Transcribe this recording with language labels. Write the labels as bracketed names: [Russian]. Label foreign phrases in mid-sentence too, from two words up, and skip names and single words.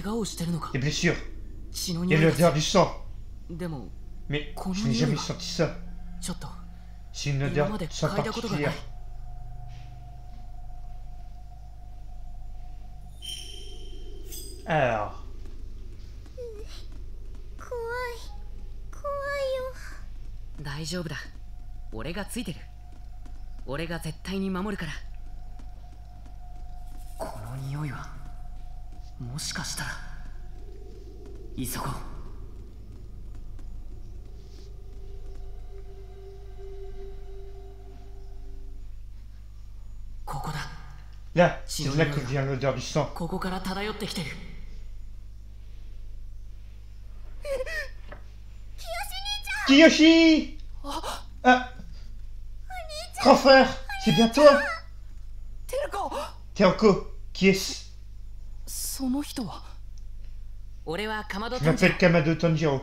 [French] Des blessures. Il y a l'odeur du sang. Mais je n'ai jamais senti ça. C'est une odeur de sang particulière. Alors. [Japanese] 大丈夫だ。俺がついてる。俺が絶対に守るから。この匂いはもしかしたら。急ごう。ここだ。 [French] Là, c'est de là que vient l'odeur du sang. [Japanese] ここから漂ってきてる。 Kiyoshi! Ah! [French] Grand frère, c'est bien toi? Teruko, qui est-ce? Je m'appelle Kamado Tanjiro.